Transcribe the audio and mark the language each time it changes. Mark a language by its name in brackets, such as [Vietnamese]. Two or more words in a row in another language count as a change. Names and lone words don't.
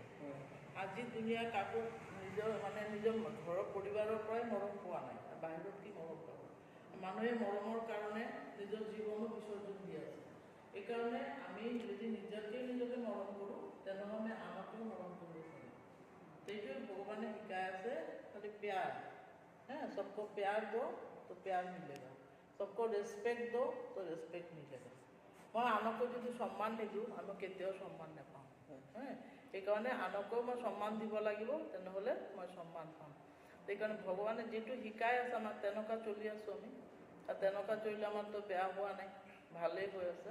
[Assamese] আজি দুনিয়া কাকো নিজৰ ঘৰৰ পৰিবাৰৰ পৰাই মৰম পোৱা নাই, বাহিৰত কি মৰম পাব? মানুহে মৰমৰ কাৰণে নিজৰ জীৱনো বিসৰ্জন দি আছে। সেইকাৰণে আমি যদি নিজকে মৰম কৰোঁ, তেনেহ'লে আনকো মৰম কৰিব পাৰিম। সেইটোৱে ভগৱানে শিকাই আছে, খালি প্যাৰ। [Hindi] सबको प्यार दो तो प्यार मिलेगा, सबको रेस्पेक्ट दो तो रेस्पेक्ट मिलेगा। [Assamese] মই আনকো যদি সন্মান নিদিওঁ, আমি কেতিয়াও সন্মান নাপাওঁ। সেইকাৰণে আনকো মই সন্মান দিব লাগিব, তেনেহ'লে মই সন্মান পাম। সেইকাৰণে ভগৱানে যিটো শিকাই আছে আমাক তেনেকুৱা চলি আছোঁ আমি, আৰু তেনেকুৱা চলিলে আমাৰতো বেয়া হোৱা নাই, ভালেই হৈ আছে।